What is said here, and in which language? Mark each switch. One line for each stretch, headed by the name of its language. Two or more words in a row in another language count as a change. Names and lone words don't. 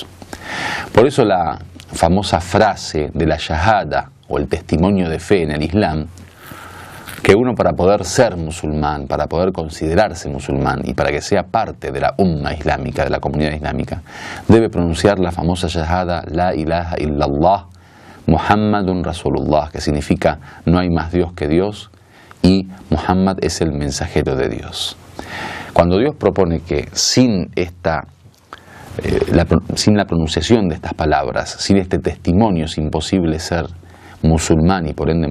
Spanish: Por eso la famosa frase de la shahada, o el testimonio de fe en el Islam, que uno para poder ser musulmán, para poder considerarse musulmán y para que sea parte de la umma islámica, de la comunidad islámica, debe pronunciar la famosa shahada,
Arabic: لا إله إلا الله، محمد رسول الله,
Spanish: que significa no hay más Dios que Dios y Muhammad es el mensajero de Dios. Cuando Dios propone que sin la pronunciación de estas palabras, sin este testimonio es imposible ser musulmán y por ende